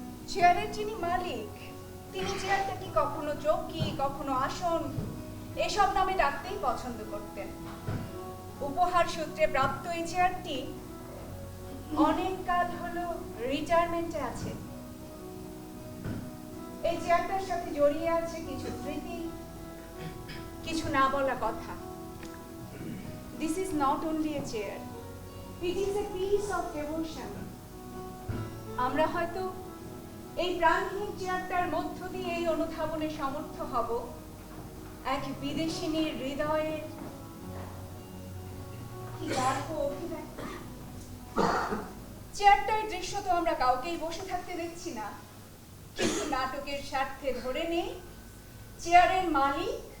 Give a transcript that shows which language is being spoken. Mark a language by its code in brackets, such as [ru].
[bn] চেয়ারের যিনি মালিক, তিনি চেয়ারটাকে কখনো চৌকি, কখনো আসন এসব নামে ডাকতেই পছন্দ করতেন। উপহার সূত্রে প্রাপ্ত এই চেয়ারটি অনেক কাল হলো রিটায়ারমেন্টে আছে। এই চেয়ারটার সাথে জড়িয়ে আছে কিছু স্মৃতি, কিছু না বলা কথা। [en] This is not only a chair, it is a piece of devotion. [bn] আমরা হয়তো এই প্রাণহীন চেয়ারটার মধ্য দিয়ে এই অনুধাবনে সমর্থ হব এক বিদেশিনীর হৃদয়ের কি গর্ব অভিব্যক্তি। চেয়ারটার দৃশ্য তো আমরা কাউকেই বসে থাকতে দেখছি না, কিন্তু নাটকের স্বার্থে ধরে নেই চেয়ারের মালিক